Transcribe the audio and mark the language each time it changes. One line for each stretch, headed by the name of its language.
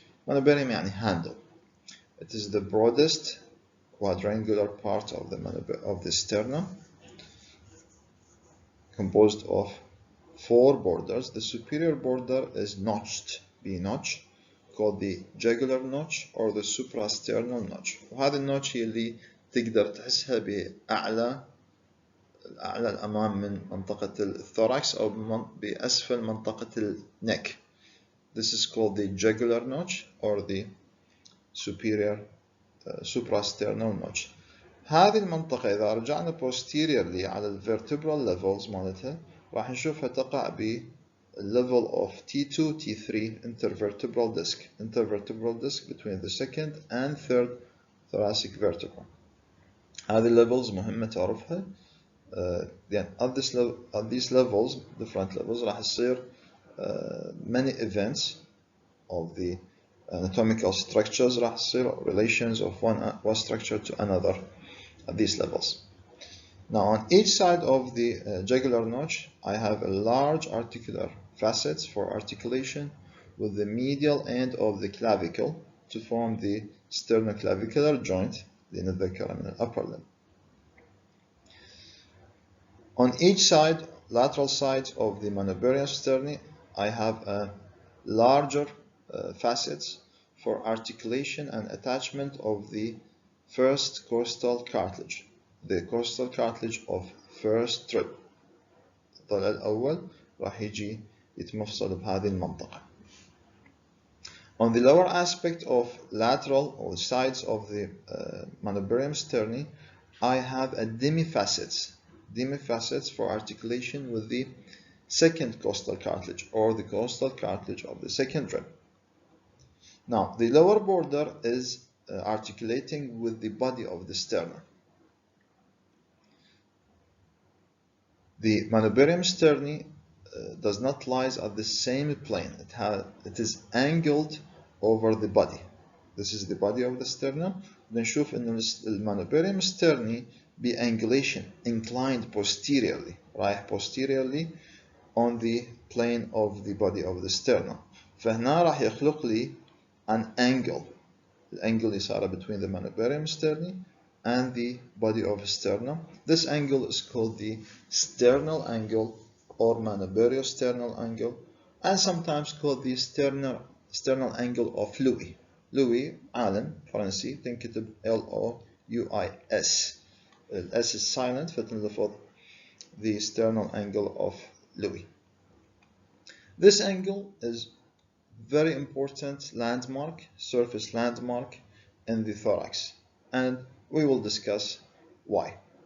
English: Manubarium
Arabic: يعني
English: handle. It is the broadest quadrangular part of the sternum, composed of 4 borders. The superior border is notched, B-notch, called the jugular notch or the suprasternal notch.
Arabic: وهذه النوتش هي اللي تقدر تحسها بأعلى الأمام من منطقة الثوركس أو بأسفل منطقة النك.
English: This is called the jugular notch or the superior suprasternal notch.
Arabic: هذه المنطقة إذا رجعنا
English: posteriorly على الvertebral levels
Arabic: مالتها راح نشوفها تقع
English: level of T2, T3 intervertebral disc between the second and third thoracic vertebra.
Arabic: هذه levels مهمة تعرفها.
English: Then at these levels, different levels,
Arabic: راح يصير
English: many events of the anatomical structures.
Arabic: راح يصير
English: relations of one structure to another at these levels. Now on each side of the jugular notch, I have a large articular facets for articulation with the medial end of the clavicle to form the sternoclavicular joint, the
Arabic: الذكر من
English: upper limb. On each side, lateral sides of the manubarium sterni, I have a larger facets for articulation and attachment of the first costal cartilage, the costal cartilage of first rib.
Arabic: الضلع الأول راح يجي يتمفصل بهذه المنطقة.
English: On the lower aspect of lateral or sides of the manubarium sterni, I have a demifacets for articulation with the second costal cartilage or the costal cartilage of the second rib. Now, the lower border is articulating with the body of the sternum. The manubarium sterni does not lie at the same plane. It is angled over the body. This is the body of the sternum.
Arabic: بنشوف إنه المانوبيريوم
English: sterni بangulation, inclined posteriorly,
Arabic: رايح
English: posteriorly on the plane of the body of the sternum.
Arabic: فهنا راح يخلق لي
English: an angle.
Arabic: الانجل اللي صار
English: between the manubarium sterni and the body of the sternum. This angle is called the sternal angle or manubariosternal angle, and sometimes called the sternal angle of Louis.
Arabic: Louis عالم فرنسي تنكتب L-O-U-I-S.
English: S is silent
Arabic: فتنلفظ
English: the sternal angle of Louis. This angle is very important landmark, surface landmark in the thorax, and we will discuss why.